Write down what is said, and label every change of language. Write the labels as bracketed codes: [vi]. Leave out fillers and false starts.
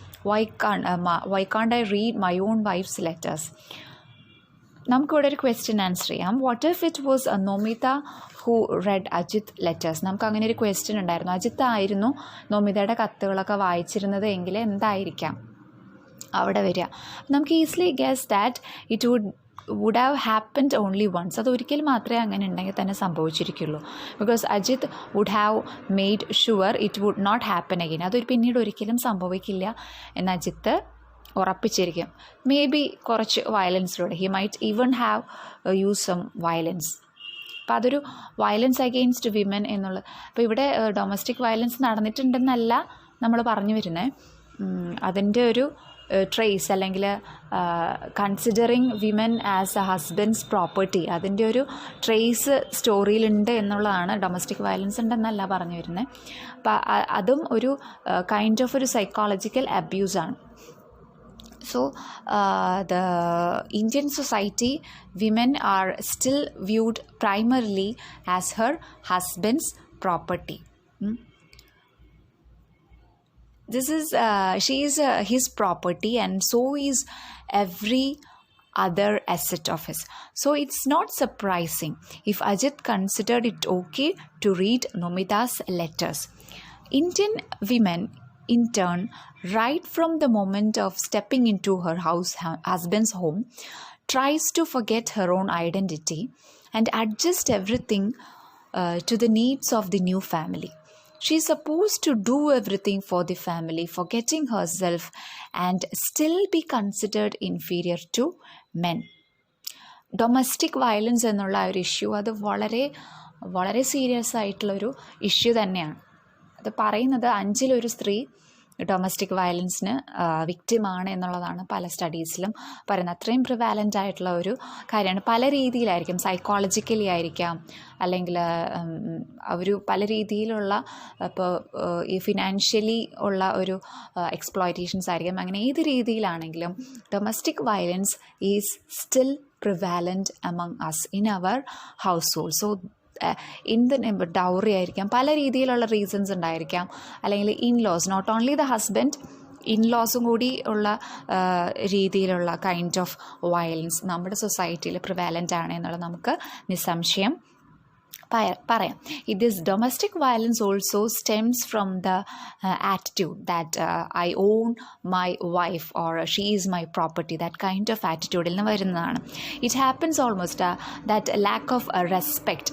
[en] Why can't I read my own wife's letters? [ml] നമുക്കിവിടെ ഒരു ക്വസ്റ്റ്യൻ ആൻസർ ചെയ്യാം. [en] What if it was Nomita who read Ajith letters? [ml] നമുക്ക് അങ്ങനെ ഒരു ക്വസ്റ്റ്യൻ ഉണ്ടായിരുന്നു. അജിത്ത് ആയിരുന്നു നോമിതയുടെ കത്തുകളൊക്കെ വായിച്ചിരുന്നത് എങ്കിൽ എന്തായിരിക്കാം അവിടെ വരിക? [en] നമുക്ക് easily guess that it would have happened only once. [ml] അത് ഒരിക്കൽ മാത്രമേ അങ്ങനെ ഉണ്ടെങ്കിൽ തന്നെ സംഭവിച്ചിരിക്കുള്ളൂ. [en] Because Ajith would have made sure it would not happen again. [ml] അതൊരു പിന്നീട് ഒരിക്കലും സംഭവിക്കില്ല എന്ന് അജിത്ത് ഉറപ്പിച്ചിരിക്കും. [en] maybe [ml] കുറച്ച് വയലൻസിലൂടെ, [en] He might even have use some violence. [ml] അപ്പോൾ അതൊരു വയലൻസ് അഗെയിൻസ്റ്റ് വിമൻ എന്നുള്ളത്. അപ്പോൾ ഇവിടെ ഡൊമസ്റ്റിക് വയലൻസ് നടന്നിട്ടുണ്ടെന്നല്ല നമ്മൾ പറഞ്ഞു വരുന്നത്, അതിൻ്റെ ഒരു ട്രേസ് അല്ലെങ്കിൽ [en] considering women as a husband's property, [ml] അതിൻ്റെ ഒരു ട്രേസ് സ്റ്റോറിയിലുണ്ട് എന്നുള്ളതാണ്. ഡൊമസ്റ്റിക് വയലൻസ് ഉണ്ടെന്നല്ല പറഞ്ഞു വരുന്നത്. അപ്പം അതും ഒരു കൈൻഡ് ഓഫ് ഒരു psychological അബ്യൂസാണ്. [en] So, the Indian society, women are still viewed primarily as her husband's property. This is she is his property, and so is every other asset of his. So it's not surprising if Ajit considered it okay to read Nomita's letters. Indian women, in turn, right from the moment of stepping into her husband's home, tries to forget her own identity and adjust everything to the needs of the new family. She is supposed to do everything for the family, forgetting herself, and still be considered inferior to men. [ml] Domestic violence എന്നുള്ള ഒരു issue അത് വളരെ വളരെ serious ആയിട്ടുള്ളൊരു issue തന്നെയാണ്. അത് പറയുന്നത് 5-1 സ്ത്രീ ഡൊമസ്റ്റിക് വയലൻസിന് വിക്റ്റിമാണ് എന്നുള്ളതാണ് പല സ്റ്റഡീസിലും പറയുന്നത്. അത്രയും പ്രിവാലൻ്റ് ആയിട്ടുള്ള ഒരു കാര്യമാണ്. പല രീതിയിലായിരിക്കും, സൈക്കോളജിക്കലി ആയിരിക്കാം, അല്ലെങ്കിൽ ഒരു പല രീതിയിലുള്ള ഇപ്പോൾ ഈ ഫിനാൻഷ്യലി ഉള്ള ഒരു എക്സ്പ്ലോയിറ്റേഷൻസ് ആയിരിക്കും. അങ്ങനെ ഏത് രീതിയിലാണെങ്കിലും [en] Domestic violence is still prevalent among us in our household. [ml] So dowry ആയിരിക്കാം, പല രീതിയിലുള്ള റീസൺസ് ഉണ്ടായിരിക്കാം, അല്ലെങ്കിൽ in-laws, [en] not only the husband, [ml] ഇൻലോസും കൂടി ഉള്ള രീതിയിലുള്ള കൈൻഡ് ഓഫ് വയലൻസ് നമ്മുടെ സൊസൈറ്റിയിൽ പ്രിവാലൻ്റ് ആണ് എന്നുള്ളത് നമുക്ക് നിസ്സംശയം പറയാം. [en] This domestic violence also stems from the attitude that I own my wife or she is my property. That kind of attitude [ml] il varunnaanu. [en] It happens almost that lack of respect.